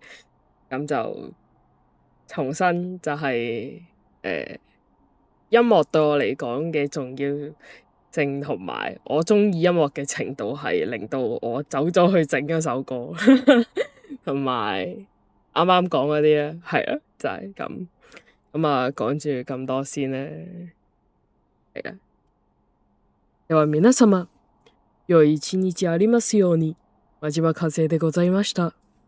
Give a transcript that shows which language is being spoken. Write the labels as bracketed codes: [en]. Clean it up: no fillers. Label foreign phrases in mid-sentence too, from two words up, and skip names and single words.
[yue] 咁就重新就係音樂對我嚟講嘅重要性，同埋我鍾意音樂嘅程度係令到我走咗去整一首歌，同埋啱啱講嗰啲咧，係啊，就係咁。咁啊，講住咁多先咧，係啊。 [ja] では皆様、良い一日ありますように。真島和恵でございました。